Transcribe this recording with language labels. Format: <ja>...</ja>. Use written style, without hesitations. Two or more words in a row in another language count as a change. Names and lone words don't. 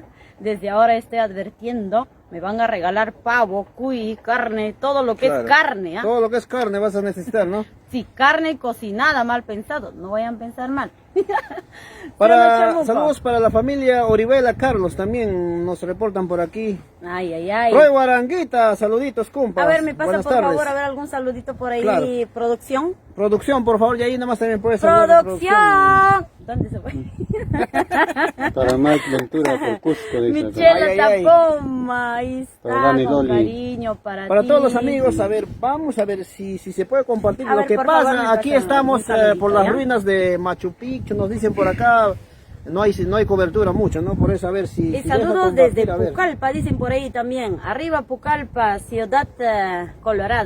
<es>Desde ahora estoy advirtiendo, me van a regalar pavo, cuy, carne, todo lo que Claro. es carne, ¿ah? Todo lo que es carne vas a necesitar, ¿no? Sí, carne cocinada, mal pensado, no vayan a pensar mal. Saludos para la familia Oribela Carlos, también nos reportan por aquí. Ay, ay, ay. Roy Guaranguita, saluditos, compas. A ver, me pasa Buenas por tardes. favor, a ver algún saludito por ahí, Claro. producción. Producción, por favor, y ahí nada más también puedes saludar a ¡Producción! ¿Dónde se fue? Para Mike Ventura por Cusco, dice. Michela Ay, ay, ay. Tapoma, ahí está, Para Dani con Dolly. cariño Para ti. todos los amigos, a ver, vamos a ver si se puede compartir A lo ver, que por favor, me pasa. Aquí pasan estamos un saludito, por las ¿ya? ruinas de Machu Picchu, nos dicen por acá, no hay cobertura mucho, ¿no? Por eso a ver si... Y si deja saludos compartir, desde a ver. Pucallpa, dicen por ahí también. Arriba Pucallpa, ciudad colorada.</es>